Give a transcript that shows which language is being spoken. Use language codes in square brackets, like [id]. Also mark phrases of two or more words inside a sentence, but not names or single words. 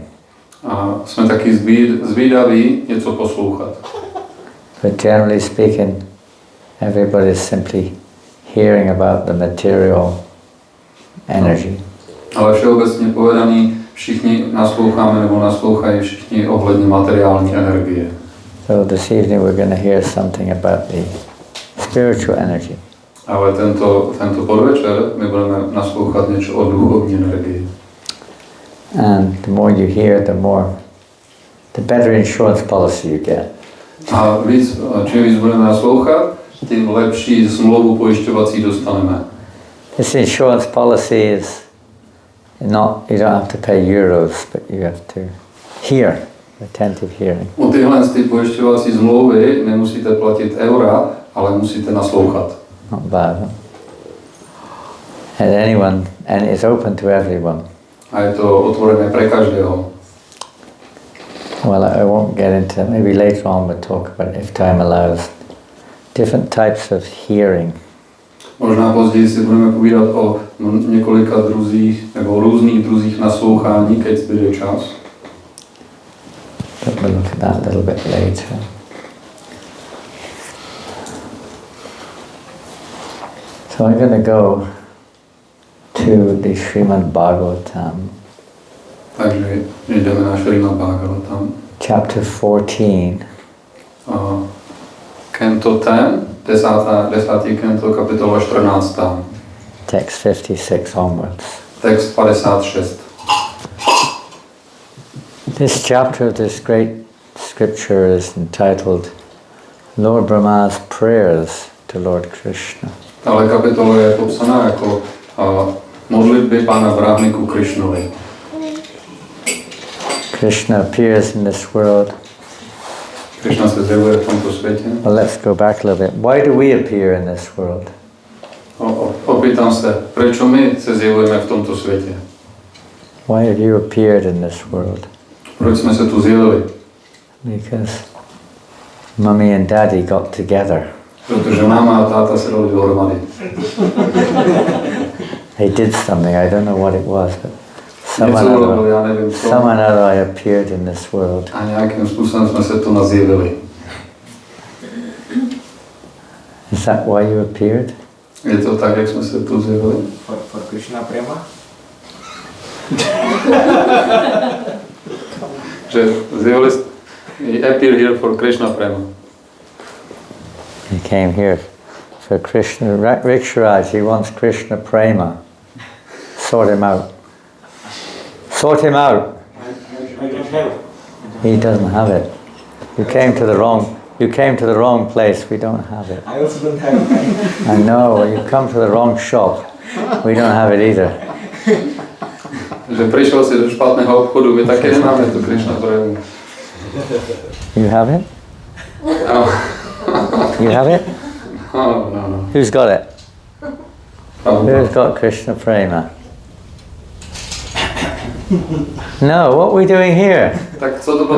[cs] A jsme taky zvídaví něco poslouchat. [en] But generally speaking, everybody is simply hearing about the material energy. [cs] Ale všeobecně povedaný, všichni nasloucháme nebo naslouchají všichni ohledně materiální energie. [en] So this evening we're going to hear something about the spiritual energy. [cs] Ale tento podvečer my budeme naslouchat něco o duchovní energii. [en] And the more you hear, the better insurance policy you get. [cs] A čím víc budeme naslouchat, tím lepší smlouvu pojišťovací dostaneme. [en] This insurance policy is not, you don't have to pay euros, but you have to hear, attentive hearing. [cs] U tyhle pojišťovací smlouvy nemusíte platit eura, ale musíte naslouchat. [en] Not bad. Huh? And it's open to everyone. [sk] A je to otvorené pre každého. [en] Well, I won't get into it. Maybe later on we'll talk about it, if time allows. Different types of hearing. [cs] Možná později si budeme povídat o několika druzích nebo různých druzích naslouchání, keď zbyde čas. [en] But we'll look at that a little bit later. So I'm going to go to the Srimad Bhagavatam. [cs] Takže jdeme na Srimad Bhagavatam. [en] Chapter 14. [cs] Kento 10. kento, kapitola 14. [en] Text 56 onwards. [cs] Text 56. [en] This chapter of this great scripture is entitled Lord Brahma's Prayers to Lord Krishna. [cs] Ale kapitola je popsaná jako modlitby Pána Brahmy ku Krishnovi. [en] Krishna appears in this world. [cs] Krishna se zjevuje v tomto světě. [en] Well, let's go back a little bit. Why do we appear in this world? [cs] Opýtam se, prečo my se zjevujeme v tomto světě? [en] Why have you appeared in this world? [cs] Proč jsme se tu zjevili? [en] Because Mummy and Daddy got together. [cs] Protože máma a táta se dali dohromady. [en] They did something, I don't know what it was, but someone or I appeared in this world. [cs] A nějakým způsobem jsme se tu nazjevili. [en] Is that why you appeared? [cs] Je to tak, jak jsme se tu zjevili? [en] For Krishna Prema? že he appeared here for Krishna prema. He came here for Krishna. Riksharaj, he wants Krishna prema. Sort him out. Sort him out. I don't have. He doesn't have it. You came to the wrong place. We don't have it. I also don't have. I know. You come to the wrong shop. We don't have it either. [sk] Že prišiel si do špatného obchodu, my také nemáme tu Krishna premu. [en] You have it? No. You have it? No. Who's got it? Who's got Krishna prema? No, what are we doing here? [cs] Tak co to potom